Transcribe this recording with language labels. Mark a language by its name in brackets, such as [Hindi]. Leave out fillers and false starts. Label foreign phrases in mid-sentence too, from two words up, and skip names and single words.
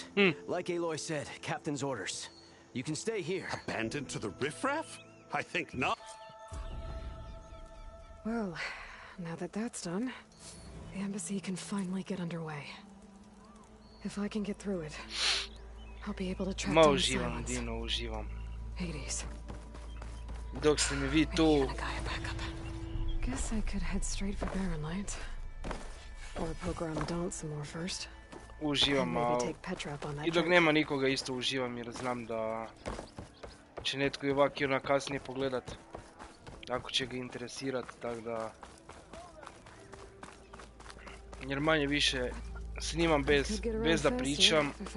[English] Like Aloy said, Captain's orders. You can stay here. Abandoned to the riffraff? I think not. Well, now that that's done, the embassy can finally get underway. If I can get through it, I'll be able to track down [Croatian] uživam, Dino, uživam. [English] Hades. [Croatian] Dok ste mi vi tu... [English] Guess I could head straight for Barren Light. Or poke around the Daunt some more first. [Croatian] Uživam, i dok nema nikoga isto uživam jer znam da će netko i ovak i ona kasnije pogledat. ako će ga interesirati, tako da... Jer manje više snimam bez da pričam.